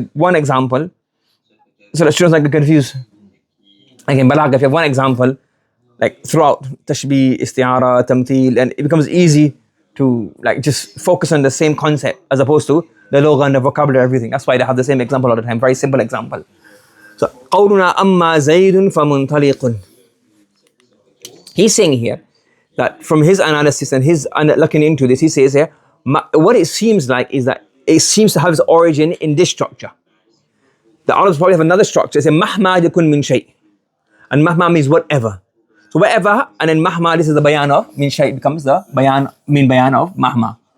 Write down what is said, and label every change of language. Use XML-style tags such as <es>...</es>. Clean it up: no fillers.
<en>So one example, so that students don't get confused. Like in Balagha, if you have one example, like throughout Tashbih, Isti'ara, Tamthil, and it becomes easy to like just focus on the same concept as opposed to the logha and the vocabulary, everything. That's why they have the same example all the time, very simple example.</en> <ar>So, قَوْلُنَا أَمَّا زَيْدٌ فَمُنْطَلِقٌ.</ar> <en>He's saying here that from his analysis and his looking into this, he says here, what it seems like is that it seems to have its origin in this structure. The Arabs probably have another structure. It's a mahma yakun min shay. And mahma means whatever. So whatever, and then mahma, this is the bayan of min shay, becomes the bayan of mahma.</en>